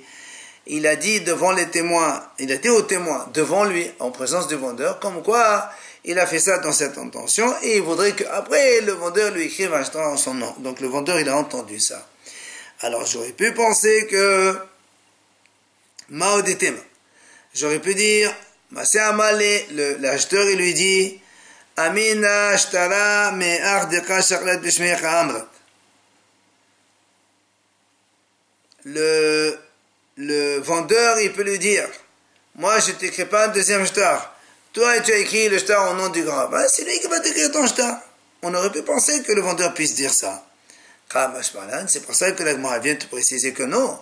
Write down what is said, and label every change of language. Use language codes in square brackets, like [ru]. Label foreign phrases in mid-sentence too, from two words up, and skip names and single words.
[fr] Il a dit devant les témoins, il a dit aux témoins, devant lui, en présence du vendeur, comme quoi il a fait ça dans cette intention, et il voudrait qu'après le vendeur lui écrive un shtar en son nom. Donc le vendeur, il a entendu ça. Alors j'aurais pu penser que, j'aurais pu dire, l'acheteur, il lui dit, [arc] אמינא אשתרא מעאר דקא שקלת בשמך אמרת. [fr] Le vendeur, il peut lui dire, moi je t'écris pas un deuxième shtar. Toi, tu as écrit le shtar au nom du grand rabbin, c'est lui qui va t'écrire ton shtar. On aurait pu penser que le vendeur puisse dire ça. C'est pour ça que la Gemara vient te préciser que non.